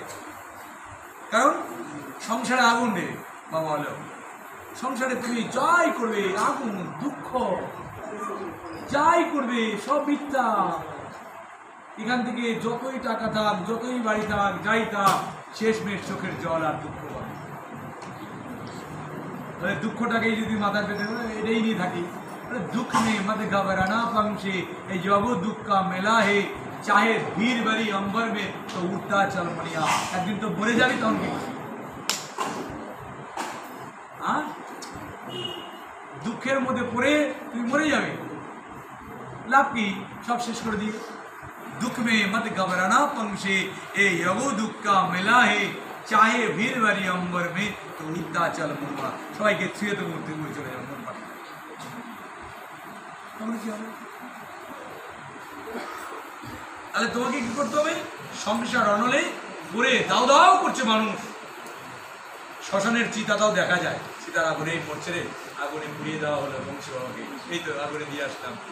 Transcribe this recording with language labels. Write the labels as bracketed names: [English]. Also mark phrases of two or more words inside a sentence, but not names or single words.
[Bangla] কারণ সংসারে আগুন রে বাবা, হলো সংসারে তুমি যাই করবে, আগুন দুঃখ যাই করবে সব মিথ্যা। এখান থেকে যতই টাকা থাক, যতই বাড়ি থাক, যাই থাক, শেষমেশ চোখের জল আর দুঃখ পাবে। বলে দুঃখটাকেই যদি মাথার পেতে এটাই নিয়ে থাকি, [Hindi] दुख में मत घबराना पंक्षी, जब दुख का मेला है चाहे भीड़ भरी अंबर में तो उठता चल मनिया। [Bangla] এক দিন তো মরে যাবি तখন কি? দুঃখের মধ্যে পড়ে তুমি মরে যাবে, লাভ কি? সব শেষ করে দিয়ে। [Hindi] दुख में मत घबराना पंक्षी, यब दुख का मेला है चाहे भीड़ भरी अंबर में तो उठता चल मनिया। [Bangla] সবাইকে ছুঁয়ে তো মরতে মরে চলে যাবে মন পারে। তাহলে তোমাকে কি করতে হবে? সংসার অনলে পড়ে দাও দাও করছে মানুষ। শ্মশানের চিতাটাও দেখা যায়, চিতার আগুনে পড়ছে রে, আগুনে পুড়িয়ে দেওয়া হলো বংশ বাবাকে, এই তো আগুনে দিয়ে আসলাম।